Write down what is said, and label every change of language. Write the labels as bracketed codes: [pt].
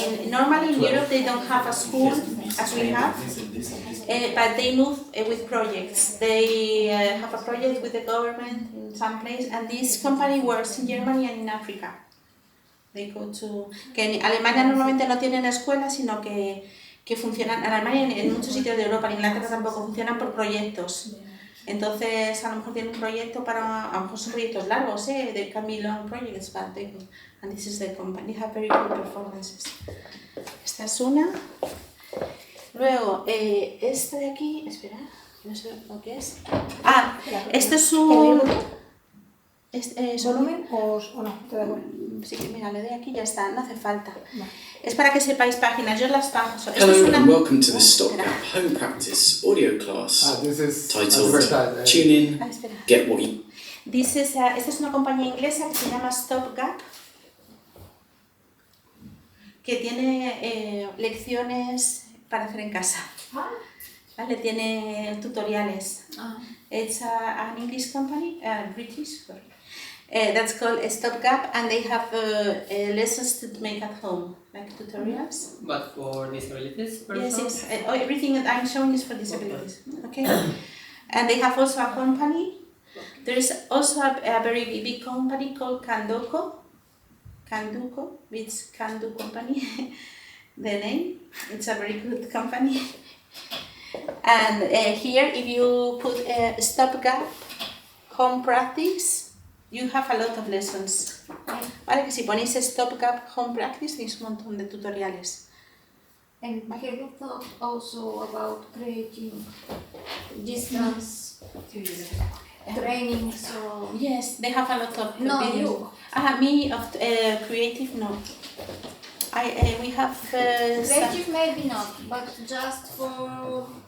[en] Normally in Europe they don't have a school as we have, but they move with projects. They have a project with the government in some place, and this company works in Germany and in Africa. They go to... [es] Que en Alemania normalmente no tienen escuelas, sino que funcionan... En Alemania y en muchos sitios de Europa, en Inglaterra tampoco, funcionan por proyectos. Entonces, a lo mejor tienen un proyecto para... A lo mejor son proyectos largos, [en] They can be long projects, but they... And this is the company. They have very good performances. [es] Esta es una. Luego, esta de aquí... Espera, no sé lo que es. Este es un... ¿Volumen o no? ¿Te da igual? Sí, mira, le doy aquí y ya está, no hace falta. Es para que sepáis páginas, yo las paso. [en] Hello and welcome to the Stopgap Home Practice audio class This is titled Tune In, [es] espera. [en] Get What You... [es] Esta es una compañía inglesa que se llama Stopgap, que tiene lecciones para hacer en casa. ¿Vale? Tiene tutoriales. [en] It's an English company, British, sorry. That's called Stopgap, and they have lessons to make at home, like tutorials. But for disabilities Yes. Everything that I'm showing is for disabilities. Okay. And they have also a company. There is also a very big company called Kanduko, it's Kandu company. The name. It's a very good company. And here, if you put Stopgap Home Practice, you have a lot of lessons. [es] Vale, que si ponéis Stopgap Home Practice, tenéis un montón de tutoriales. [en] And have you thought also about creating distance trainings or... Yes, they have a lot of No, videos. you. Me of creative, no. We have Creative maybe not, but just for